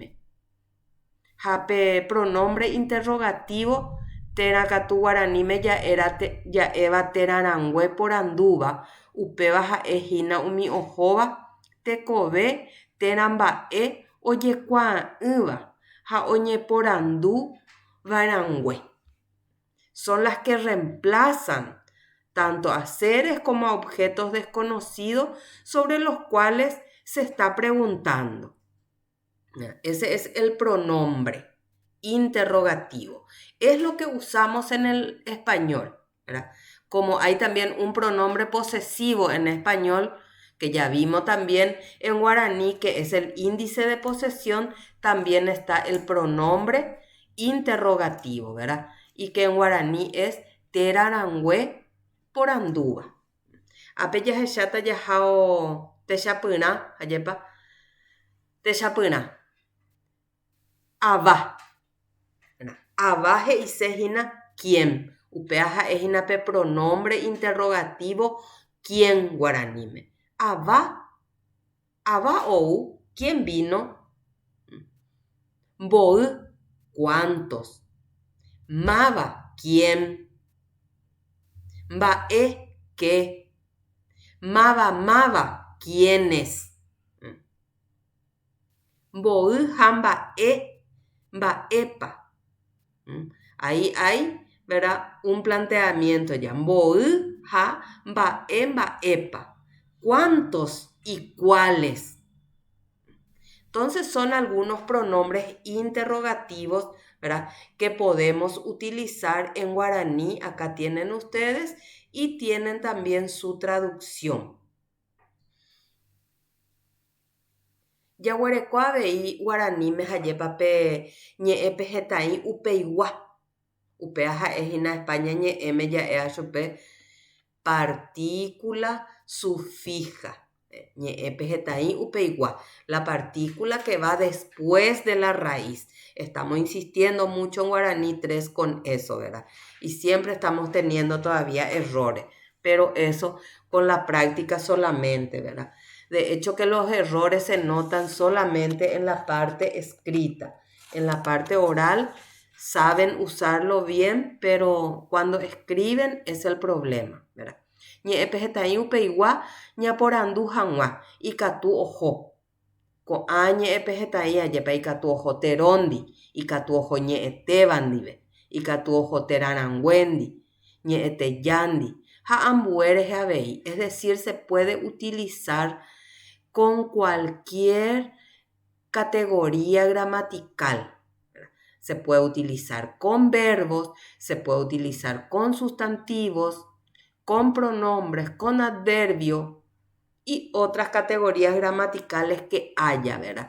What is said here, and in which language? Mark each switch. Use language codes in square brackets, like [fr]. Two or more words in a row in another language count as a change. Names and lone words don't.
[gn] Ha pe [es] pronombre interrogativo [gn] térãkatu guaraníme ja'éva terarangue porandúva upéva ha'ehína umi ohóva tekove térãmba'e ojekuaa'ỹva ha oñeporandu varangue. [es] Son las que reemplazan tanto a seres como a objetos desconocidos sobre los cuales se está preguntando. Ese es el pronombre interrogativo. Es lo que usamos en el español, ¿verdad? Como hay también un pronombre posesivo en español, que ya vimos también en guaraní, que es el índice de posesión, también está el pronombre interrogativo, ¿verdad? Y que en guaraní es [gn] terarangue porandúva. Ape jahecháta jaháo techapyrã, ajépa techapyrã. Ava. Ava he'ise hína quién. Upéva ha'e hína pe [es] pronombre interrogativo [gn] ¿quién guaranime? Ava ou, [es] ¿quién vino? [gn] Mboi, ¿cuántos? Mava, ¿quién? Mba'e, ¿qué? Mava, ¿quiénes? Mboi ha mba'épa. [es] Ahí hay, ¿verdad? Un planteamiento ya. [gn] Mboi ha mba'épa. [es] ¿Cuántos y cuáles? Entonces son algunos pronombres interrogativos, ¿verdad?, que podemos utilizar en guaraní. Acá tienen ustedes y tienen también su traducción. [gn] Yaguarekoa veí guaraní mejayepape ñe'ẽpe hetã'i upeigua. Upea ha'éhina España ñe'ẽme ja'éa chupe partícula sufija. Ñe'ẽpe hetã'i upeigua. [es] La partícula que va después de la raíz. Estamos insistiendo mucho en guaraní 3 con eso, ¿verdad? Y siempre estamos teniendo todavía errores. Pero eso con la práctica solamente, ¿verdad? De hecho que los errores se notan solamente en la parte escrita. En la parte oral saben usarlo bien, pero cuando escriben es el problema, ¿verdad? [gn] Ñe'ẽpe hetã'i upeigua ñaporandu hag̃ua ikatu oho. Ko'ã ñe'ẽpe hetã'i ajépa ikatu oho teróndi, ikatu oho ñe'ẽtéva ndive, ikatu oho teraranguéndi, ñe'ẽtejándi ha ambue reheavei. [es] Es decir, se puede utilizar con cualquier categoría gramatical. Se puede utilizar con verbos, se puede utilizar con sustantivos, con pronombres, con adverbios y otras categorías gramaticales que haya, ¿verdad?